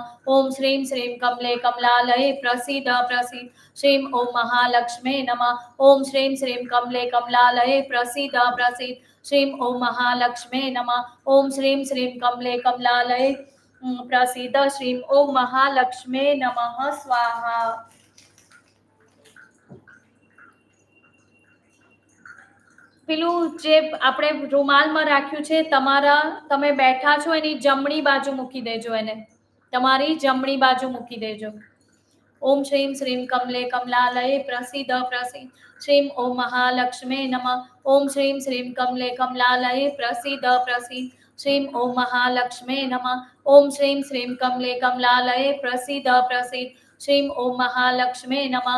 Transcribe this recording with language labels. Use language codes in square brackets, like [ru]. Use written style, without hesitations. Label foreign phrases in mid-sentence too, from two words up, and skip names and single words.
[sa] ओम श्रीं श्रीं कमले कमलालये प्रसीद प्रसीद श्रीं ओम महालक्ष्मे नमः. ओम श्रीं श्रीं कमले कमलालये प्रसीद प्रसीद श्रीं ओम महालक्ष्मे नमः. ओम श्रीं श्रीं कमले कमलालये प्रसीद श्रीं ओम महालक्ष्मे नमः. स्वाहा. [gu] પેલું જે આપણે રૂમાલમાં રાખ્યું છે, તમે બેઠા છો એની જમણી બાજુ મૂકી દેજો. એને તમારી જમણી બાજુ મૂકી દેજો. [sa] ओम श्रीं श्रीं कमले कमलालये प्रसीद प्रसीद श्रीं ओम महालक्ष्मे नमः. ओम श्रीं श्रीं कमले कमलालये प्रसीद प्रसीद श्रीं ओम महालक्ष्मे नमः. ओम श्रीं श्रीं कमले कमलालये प्रसीद प्रसीद श्रीं ओम महालक्ष्मे नमः.